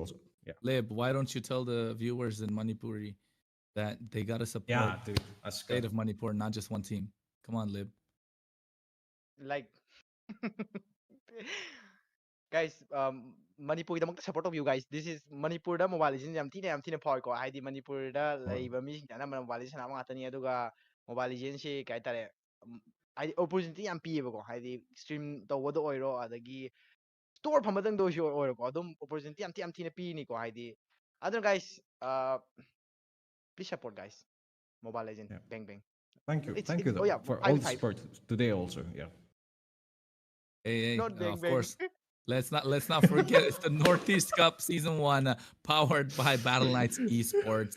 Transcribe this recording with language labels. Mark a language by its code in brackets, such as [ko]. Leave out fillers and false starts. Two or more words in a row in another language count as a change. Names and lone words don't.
[en] you also. Yeah. Lib, why don't you tell the viewers in Manipuri that they gotta support Yeah, dude. Let's go. state of Manipur, not just one team? Come on, Lib. Like guys, [mni] Manipurꯗꯃꯛꯇ support ꯇꯧꯕꯤꯌꯨ guys. [en] This is [mni] ꯃꯅꯤꯄꯨꯔꯗ ꯃꯣꯕꯥꯏꯜ ꯂꯤꯖꯦꯟ ꯌꯥꯝ ꯊꯤꯅ ꯐꯥꯎꯏꯀꯣ. ꯍꯥꯏꯗꯤ ꯃꯅꯤꯄꯨꯔꯗ ꯂꯩꯕ ꯃꯤꯁꯤꯡꯁꯦ ꯑꯅꯝꯕꯅ ꯃꯣꯕꯥꯏꯜ ꯂꯤꯖꯦꯟ ꯁꯥꯟꯅꯕ ꯉꯥꯛꯇꯅꯤ. ꯑꯗꯨꯒ ꯃꯣꯕꯥꯏꯜ ꯂꯤꯖꯦꯟꯁꯤ ꯀꯩ ꯍꯥꯏꯇꯥꯔꯦ, ꯍꯥꯏꯗꯤ opportunity ꯌꯥꯝ ꯄꯤꯌꯦꯕꯀꯣ. ꯍꯥꯏꯗꯤ stream ꯇꯧꯕꯗ ꯑꯣꯏꯔꯣ, ꯑꯗꯒꯤ store ꯐꯝꯕꯗꯪꯗ ꯑꯣꯏꯔꯣꯀꯣ, ꯑꯗꯨꯝ opportunity ꯌꯥꯝ ꯊꯤꯅ ꯄꯤꯅꯤꯀꯣ. ꯍꯥꯏꯗꯤ ꯑꯗꯨꯅ [en] guys, please support guys. Mobile Legend, Yeah. bang bang. Thank you. It's Thank you oh though yeah, for all the 5v5. support today also. Yeah. Hey, Not bang of bang. course. Let's not forget it's the Northeast Cup Season 1, powered by Battle Knights Esports.